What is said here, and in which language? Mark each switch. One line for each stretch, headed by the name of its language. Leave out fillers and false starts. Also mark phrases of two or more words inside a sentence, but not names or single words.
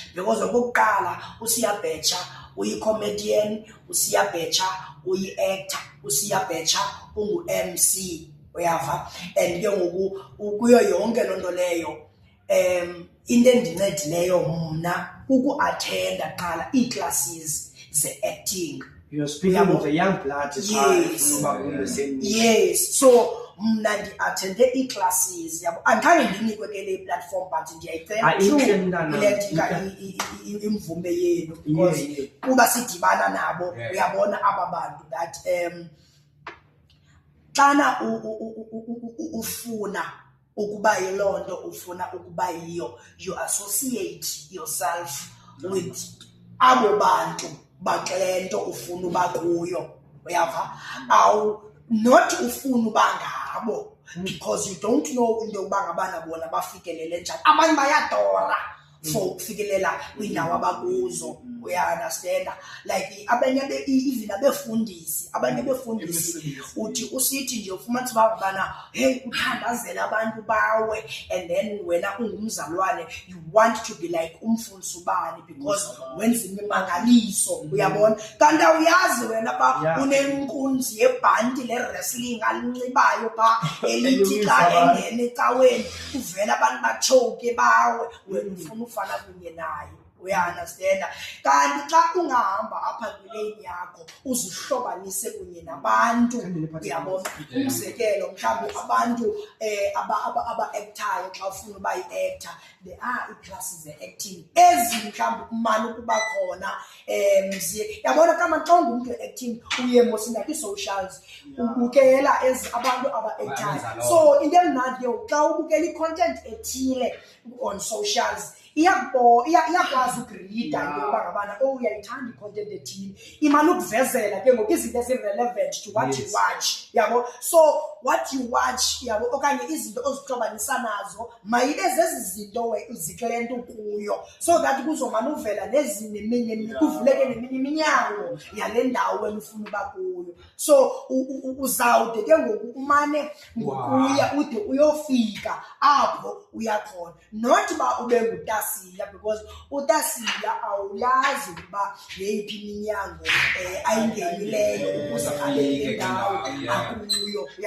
Xhosa: Because okokuqala uSiyabetsha uyi-comedian, uSiyabetsha uyi-actor, uSiyabetsha ungu-MC, uyava. And ke ngoku kuyo yonke loo nto leyo into endincedileyo mna kuku-athenda qala ii-classes ze-acting.
English: You're speaking of a young blood.
Xhosa: Yes, so mna ndi-athende ii-classes, yabo. Andikhange ndinikwe ke le platform but ndiyayicela imvume yenu because kuba sidibana nabo uyabona aba bantu that xana ufuna ukuba yiloo nto ufuna ukuba yiyo,
English: you associate yourself with
Xhosa: abo bantu bakule nto ufuna uba kuyo, uyava. Not ufuna uba ngabo
English: because you don't know
Xhosa: into yokuba ngabana bona bafikelele njani. Abanye bayadora for ukufikelela kwiindawo abakuzo, uya-understanda. Like abanye even abefundisi, abanye befundisi uthi usithi nje ufumanisa uba ngabana hey uthandazela abantu bawe, and then wena ungumzalwane
English: you want to be like
Xhosa: umfundisi ubani because wenza imimangaliso, uyabona. Kanti awuyazi wena ba unenkunzi yebhanti le-wrestling alinxibayo phaa elithi xa engena ecaweni uvela abantu batshoke bawe, wena ufuna ufana kunye naye, uya-understanda. Kanti xa ungahamba apha kwileyini yakho uzihlobanise kunye nabantu, uyabona. Umzekelo mhlawumbi abantu aba-actayo xa ufuna uba yi-actor,
English: there are
Xhosa: ii-classes ze-acting ezi mhlawumbi umane ukuba khona yabona. Kama xa ungumntu we-acting uye mosinda kwii-socials ubukela abantu aba-actayo, so into emnandi yo xa ubukela i-content ethile
English: on socials
Xhosa: iyakwazi ukurida into yokuba ngabana uyayithanda i-content ethile, imane ukuvezela ke ngoku izinto ezi-
English: relevant to what you watch,
Xhosa: yabo.
English: So what you watch,
Xhosa: yabo, okanye izinto ozihlobanisa nazo mayibe zezi zinto zikule nto kuyo,
English: so that
Xhosa: kuzomane uvela neminye kuvuleke neminye iminyango yale ndawo wena ufuna uba kuyo. So uzawude ke ngoku umane ngokuya ude uyofika apho uyakhona, not uba ube nguTasiya because uTasiya awulazi ukuba yeyiphi iminyango ayingenileyo ukuze abe le ndawo akuyo, yabo.